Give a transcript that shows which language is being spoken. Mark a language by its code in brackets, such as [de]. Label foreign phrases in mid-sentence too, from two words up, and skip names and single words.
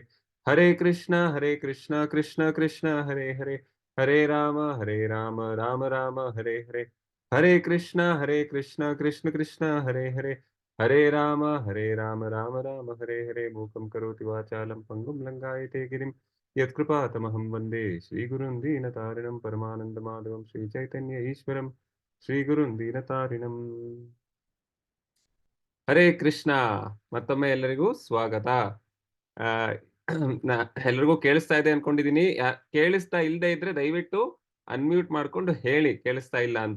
[sa] ಹರೇ ಕೃಷ್ಣ ಕೃಷ್ಣ ಕೃಷ್ಣ ಹರೇ ಹರೇ, ಹರೇ ರಾಮ ರಾಮ ರಾಮ ಹರೇ ಹರೇ. ಹರೇ ಕೃಷ್ಣ ಕೃಷ್ಣ ಕೃಷ್ಣ ಹರೇ ಹರೇ, ಹರೇ ರಾಮ ರಾಮ ರಾಮ ಹರೇ ಹರೇ. ಮೂಕಂ ಕರೋತಿ ವಾಚಾಲಂ ಪಂಗುಂ ಲಂಘಾಯತೆ ಗಿರಿಂ ಯತ್ಕೃಪಾತಮಹಂ ವಂದೇ ಶ್ರೀಗುರುಂ ದೀನತಾರಿಣಂ ಪರಮಾನಂದಮಾಧವಂ ಶ್ರೀಚೈತನ್ಯ ಈಶ್ವರಂ ಶ್ರೀಗುರುಂ ದೀನತಾರಿಣಂ. [kn] ಹರೇ ಕೃಷ್ಣ. ಮತ್ತೊಮ್ಮೆ ಎಲ್ಲರಿಗೂ ಸ್ವಾಗತ. ಎಲ್ರಿಗೂ ಕೇಳಿಸ್ತಾ ಇದೆ ಅನ್ಕೊಂಡಿದೀನಿ. ಕೇಳಿಸ್ತಾ ಇಲ್ದೇ ಇದ್ರೆ ದಯವಿಟ್ಟು ಅನ್ಮ್ಯೂಟ್ ಮಾಡ್ಕೊಂಡು ಹೇಳಿ ಕೇಳಿಸ್ತಾ ಇಲ್ಲ ಅಂತ.